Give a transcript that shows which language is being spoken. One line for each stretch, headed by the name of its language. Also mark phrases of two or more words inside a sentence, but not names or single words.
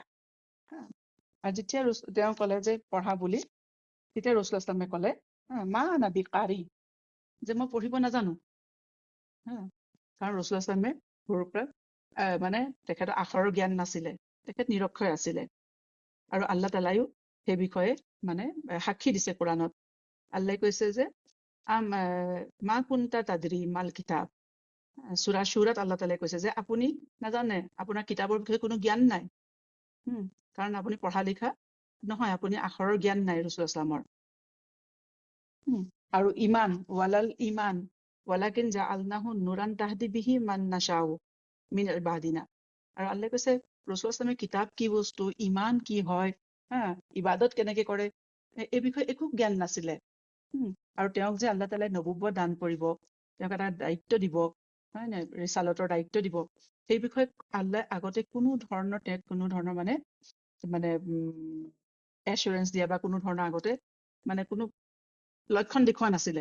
Assamese: আৰু যেতিয়া তেওঁ ক'লে যে পঢ়া বুলি, তেতিয়া ৰাসূলুল্লাহ সাল্লাল্লাহু ক'লে
Arabic: ما أنا بقارئ,
Assamese: যে মই পঢ়িব নাজানো। কাৰণ ৰাসূলুল্লাহ সাল্লাল্লাহু সৰুৰ পৰা মানে তেখেতৰ আখৰৰ জ্ঞান নাছিলে, তেখেত নিৰক্ষৰ আছিলে। আৰু আল্লাহ তাআলায়ো সেই বিষয়ে মানে সাক্ষী দিছে কোৰাণত। আল্লাহে কৈছে যে
Arabic: ما كنت تدري ما الكتاب,
Assamese: সূৰা শুৰাত আল্লাহ তাআলাই কৈছে যে আপুনি নাজানে, আপোনাৰ কিতাপৰ বিষয়ে কোনো জ্ঞান নাই। কাৰণ আপুনি পঢ়া লিখা নহয়, আপুনি আখৰৰ জ্ঞান নাই ৰাসূলুল্লাহ সাল্লাল্লাহু।
Arabic: আৰু الإيمان ولا الإيمان ولكن جعلناه نورا نهدي به من نشاء من عبادنا.
Assamese: আৰু আল্লাহে কৈছে ৰাসূলুল্লাহ সাল্লাল্লাহু কিতাপ কি বস্তু, ইমান কি হয়, ইবাদত কেনেকে কৰে, এই বিষয়ে একো জ্ঞান নাছিলে। আৰু তেওঁক যে আল্লাহ তাআলাই নবুৱ্বত দান কৰিব, তেওঁক এটা দায়িত্ব দিব, হয় নাই, ৰিচালতৰ দায়িত্ব দিব, সেই বিষয়ে আল্লাহ আগতে কোনো ধৰণৰ মানে এচুৰেঞ্চ দিয়া বা কোনো ধৰণৰ আগতে মানে কোনো লক্ষণ দেখুওৱা নাছিলে।